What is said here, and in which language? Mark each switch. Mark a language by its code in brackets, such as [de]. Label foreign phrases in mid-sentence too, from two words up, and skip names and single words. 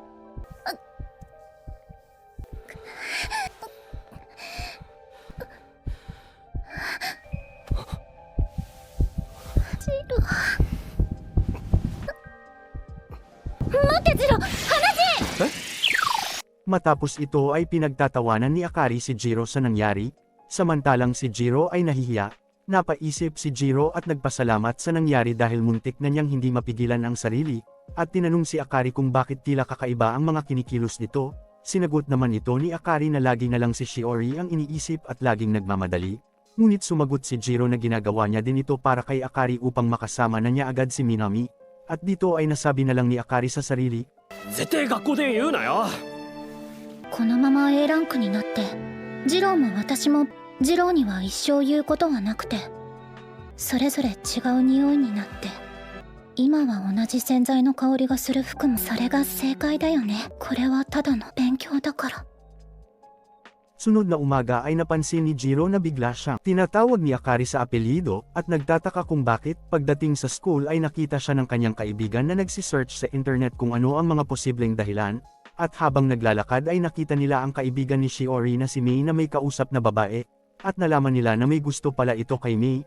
[ja] ジロー、待ってジロー、話。 [tl] matapos ito ay pinagtatawanan ni Akari si Jiro sa nangyari, samantalang si Jiro ay nahihiya. Napaisip si Jiro at nagpasalamat sa nangyari dahil muntik na niyang hindi mapigilan ang sarili, at tinanong si Akari kung bakit tila kakaiba ang mga kinikilos nito. Sinagot naman ito ni Akari na lagi na lang si Shiori ang iniisip at laging nagmamadali. Ngunit sumagot si Jiro na ginagawa niya din ito para kay Akari upang makasama na niya agad si Minami, at dito ay nasabi na lang ni Akari sa sarili, [ja] 絶対学校で言うなよ。このまま A ランクになってジローも私もジローには一生言うことはなくて、それぞれ違う匂いになって、今は同じ洗剤の香りがする服もそれが正解だよね。これはただの勉強だから。 [tl] Sunod na umaga ay napansin ni Jiro na bigla siyang tinatawag ni Akari sa apelyido at nagtataka kung bakit pagdating sa school ay nakita siya ng kanyang kaibigan na nagsisearch sa internet kung ano ang mga posibleng dahilan, at habang naglalakad ay nakita nila ang kaibigan ni Shiori na si Mei na may kausap na babae, at nalaman nila na may gusto pala ito kay Mei.